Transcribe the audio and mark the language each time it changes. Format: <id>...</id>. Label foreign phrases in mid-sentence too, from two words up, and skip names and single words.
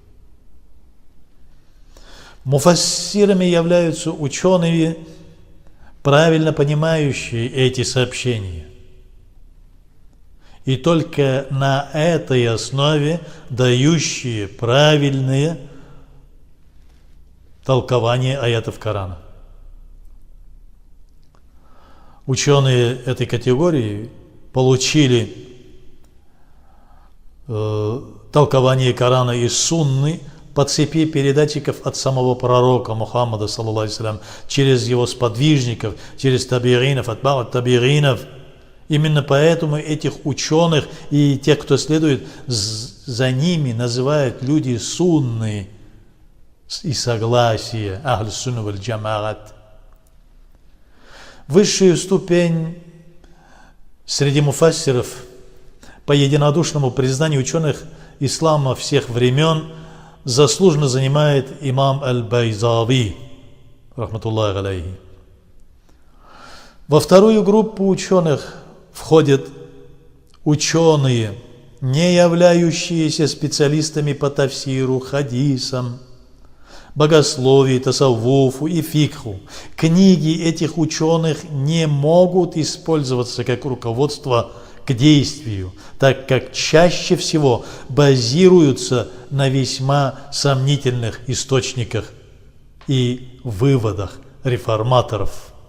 <ru>Муфассирами являются ученые, правильно понимающие эти сообщения, и только на этой основе дающие правильные толкования аятов Корана. Ученые этой категории получили толкование Корана и Сунны по цепи передатчиков от самого пророка Мухаммада,</ru> <ar>صلى الله عليه وسلم,</ar> <ru>через его сподвижников, через табиинов, атба'ут табиинов. Именно поэтому этих ученых и тех, кто следует за ними, называют люди сунны и согласия,</ru> <ar>أهل السنة والجماعة.</ar> <ru>Высшую ступень среди муфассиров по единодушному признанию ученых ислама всех времен заслуженно занимает имам аль-Байзави,</ru> <ar>رحمة الله عليه.</ar> <ru>Во вторую группу ученых входят ученые, не являющиеся специалистами по тафсиру, хадисам, богословию, тасаввуфу и фикху. Книги этих ученых не могут использоваться как руководство к действию, так как чаще всего базируются на весьма сомнительных источниках и выводах реформаторов.</ru>